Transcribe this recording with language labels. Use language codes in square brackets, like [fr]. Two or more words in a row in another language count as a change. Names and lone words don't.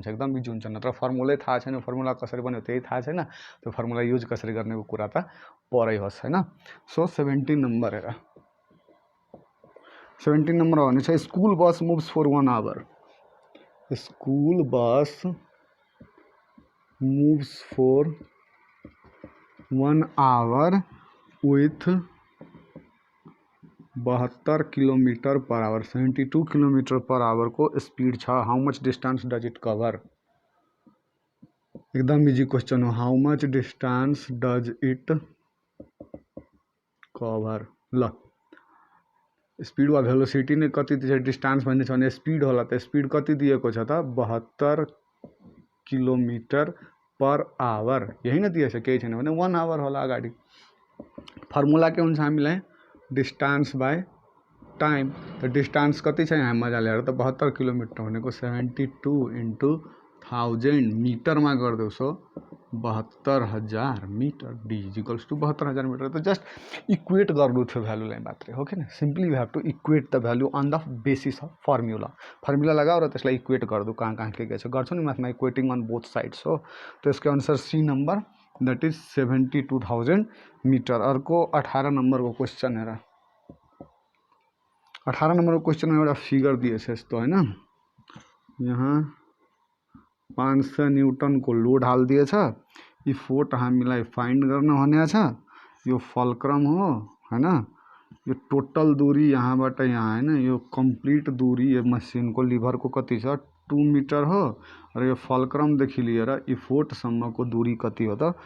[ne] एकदम इजी हुन्छ। नत्र फर्मुलै थाहा छैन, फर्मुला कसरी बन्यो त्यही थाहा छैन, त्यो फर्मुला युज कसरी गर्नेको कुरा त परै होस्, हैन? सो 17 नंबर हेर। 17 नंबर भने छ [en] school bus moves for 1 hour. school bus moves for 1 hour with 72 kilometer per hour 72 kilometer per hour [ne] को स्पीड छ। [en] How much distance does it cover? [ne] एकदम [en] easy question [ne] हो। [en] How much distance does it cover? [ne] ल स्पीड वा भेलोसिटी ने कति दिन्छ, डिस्टेंस भन्ने छ भने स्पीड होला, त स्पीड कति दिएको छ त 72 [en] kilometer per hour, [ne] यही न दिएछ, केही छैन भने 1 आवर होला अगाडि। फर्मुला के हुन्छ हामीलाई? [en] distance by time. [ne] त डिस्टेंस कति छ यहाँ मजाले हेर त 72 किलोमीटर भनेको 72 इंटू 1000 मिटरमा गरिदेऊ, सो 72,000 मिटर। [en] d equals to 72,000 meter. [ne] त [en] just equate [ne] गर्नु थियो भ्यालुलाई मात्रै, हो कि न? [en] simply you have to equate the value on the basis of formula. [ne] फर्मुला लगाओ र त्यसलाई इक्वेट गरिदेऊ, कहाँ कहाँ के छ गर्छौ नि म्याथमा, [en] equating on both sides [ne] हो। तो यसको आंसर सी नंबर, [en] that is [ne] 72,000 मिटर। अर्को 18 नंबर को क्वेश्चन हेर। 18 नंबर को क्वेश्चन में एउटा फिगर दिएछ यस्तो हैन, यहाँ 500 न्यूटन को लोड हालिदिएछ। यी फोर्ट हामीलाई फाइन्ड गर्न भनेको छ। यो फल्क्रम हो हैन, यो टोटल दूरी यहाँबाट यहाँ हैन, यो कम्प्लिट दूरी यो मसिन को लिभर को कति छ 2 मिटर हो, र यो फल्क्रम देखि लिएर यी फोर्ट सम्म को दूरी कति हो त?